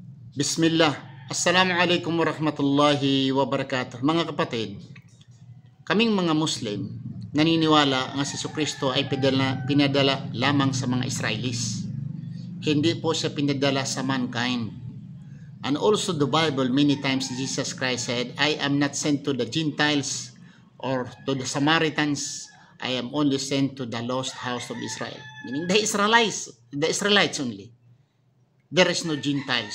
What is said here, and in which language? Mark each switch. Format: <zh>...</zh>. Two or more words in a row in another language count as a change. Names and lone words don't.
<ar>Bismillah. السلام عليكم ورحمة الله وبركاته.</ar> <tl>Mga kapatid, kaming mga Muslim, naniniwala nga si Jesucristo ay pinadala lamang sa mga Israelis. Hindi po siya pinadala sa mankind.</tl> <en>And also the Bible, many times Jesus Christ said, I am not sent to the Gentiles or to the Samaritans. I am only sent to the lost house of Israel. Meaning the Israelites only. There is no Gentiles.</en>